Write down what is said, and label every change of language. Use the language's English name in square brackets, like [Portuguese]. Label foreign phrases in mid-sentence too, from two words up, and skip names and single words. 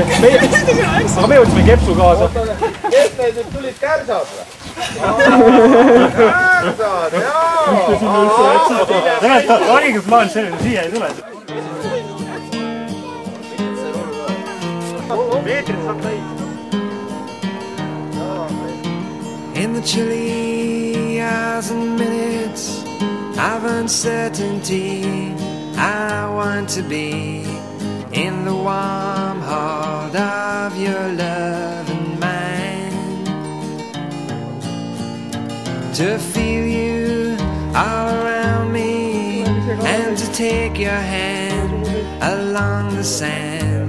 [Estonian] Aga me võtsime kepsu kaasa. Kes te nüüd tulid kärsad või? Kärsad, jaa! Tegelikult hariguplaan selline, siia ei tule. Meetrid saab täis. [English] In the chilly hours and minutes of uncertainty, I want to be in the warm heart of your love and mine, to feel you all around me and to take your hand along the sand.